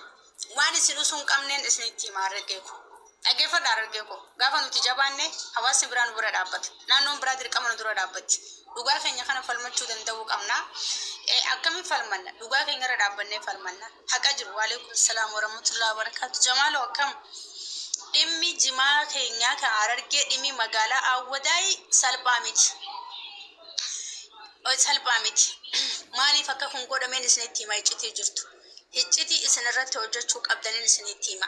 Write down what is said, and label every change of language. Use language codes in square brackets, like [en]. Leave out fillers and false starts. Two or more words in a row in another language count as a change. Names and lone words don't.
[om] Waan isin usuun qabneen isinitti hima harargee ko. Dhaggeeffadha harargee ko. Gaafa nuti jabaanne hawaasni biraan bira dhaabbata. Naannoon biraa dirqama nu dura dhaabbatti. Dhugaa keenya kana falmachuu danda'uu qabna. Akkamiin falmanna? Dhugaa keenya irra dhaabbannee falmanna. Haqa jiru. [ar] وعليكم السلام ورحمة الله وبركاته. [om] Jamaaloo akkam? Dhimmi jimaa keenyaa kan harargee dhimmi magaalaa awwadaay salphaa miti. Maaliif akka kun godhameen isinitti hima iccitii jirtu. Iccitii isin irratti hojjechuu qabdaniin isinitti hima.